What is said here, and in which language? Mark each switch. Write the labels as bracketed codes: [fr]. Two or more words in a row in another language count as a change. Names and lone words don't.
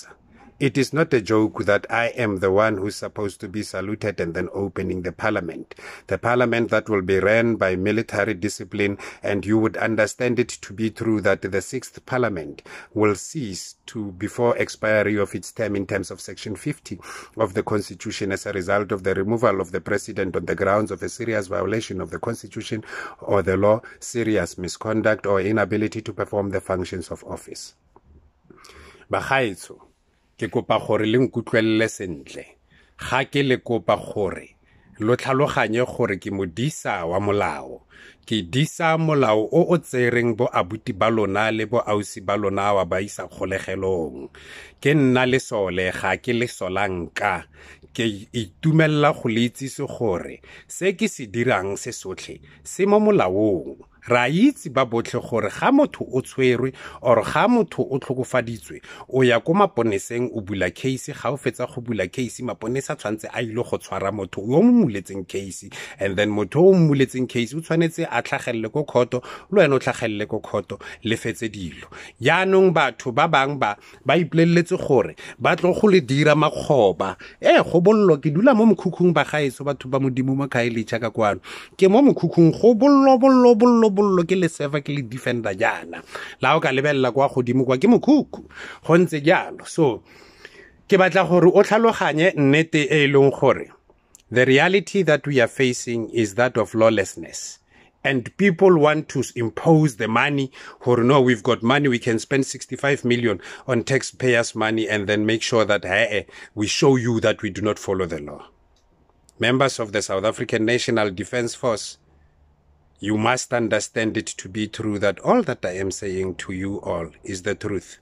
[en] It is not a joke that I am the one who's supposed to be saluted and then opening the parliament that will be ran by military discipline, and you would understand it to be true that the 6th parliament will cease to before expiry of its term in terms of section 50 of the Constitution as a result of the removal of the president on the grounds of a serious violation of the Constitution or the law, serious misconduct, or inability to perform the functions of office. [tn] Bagaetsho, ke kopa gore le nkutlwelele sentle. Ga ke le kopa gore lo tlhaloganye gore ke modisa wa molao. Ke disa molao o tsereng bo abuti ba lona le bo ausi ba lona wa ba isa kgolegelong. Ke nna le sole, ga ke le solanka. Ke itumella go le itsise gore se ke se dirang se sotlhe se mo molaong. Ra itse ba botlhe gore ga motho o tshwerwe or ga motho o tlhokofaditswe o ya ko maponeseng o bula case. Ga o fetsa go bula case, maponesa tshwantse a ile go tshwara motho o mo muletseng case, [en] and then [tn] motho o muletseng case o tshwanetse a tlhagelle ko khoto, lo eno tlhagelle ko khoto le fetse dilo. Yaanong batho ba bang ba ipoleletse gore ba tlo go le dira makgoba. Go bollo ke dula mo mokhukhung ba gaetso batho ba modimo mo kaeletša ka kwano. Ke mo mokhukhung go bollo ke le server ke le defender jana. La o ka lebella kwa godimo kwa ke mokhukhu. Go ntse jalo. So ke batla gore o tlhaloganye nnete e leng gore [en] the reality that we are facing is that of lawlessness. And people want to impose the money, or no, we've got money, we can spend 65 million on taxpayers' money and then make sure that we show you that we do not follow the law. Members of the South African National Defence Force, you must understand it to be true that all that I am saying to you all is the truth.